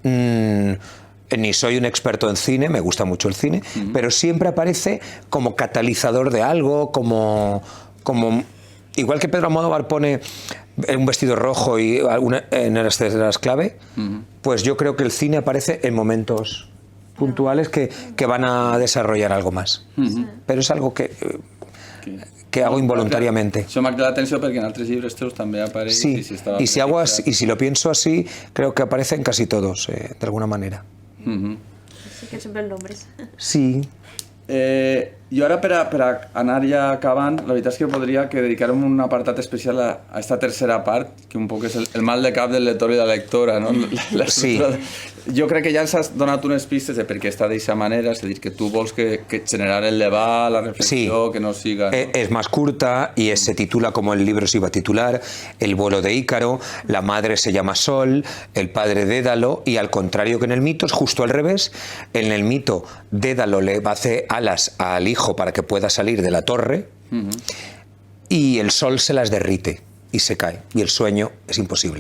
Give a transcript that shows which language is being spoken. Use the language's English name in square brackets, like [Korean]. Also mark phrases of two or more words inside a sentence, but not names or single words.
[Spanish] ni soy un experto en cine, me gusta mucho el cine, pero siempre aparece como catalizador de algo, como igual que Pedro Almodóvar pone un vestido rojo y en las escenas clave, pues yo creo que el cine aparece en momentos puntuales que van a desarrollar algo más. Pero es algo que hago involuntariamente. [Catalan] Això m'ha cridat l'atenció perquè en altres llibres teus també apareix. [Spanish] Sí, y si lo pienso así, creo que aparecen casi todos, de alguna manera. Sí, que siempre el nombre. Sí. [Catalan] I ara, per a anar ja acabant, la veritat és que podria dedicar-me un apartat especial a esta tercera part, que un poc és el mal de cap del lector i de la lectora, no? Sí. Jo crec que ja ens has donat unes pistes de per què està d'aquesta manera, és a dir, que tu vols que generar el debat, la reflexió, sí. Que no siga... ¿no? [Spanish] Es más curta y se titula como el libro se iba a titular, El vuelo de Ícaro, la madre se llama Sol, el padre Dédalo, y al contrario que en el mito, es justo al revés. En el mito, Dédalo le hace alas al hijo para que pueda salir de la torre y el sol se las derrite y se cae, y el sueño es imposible.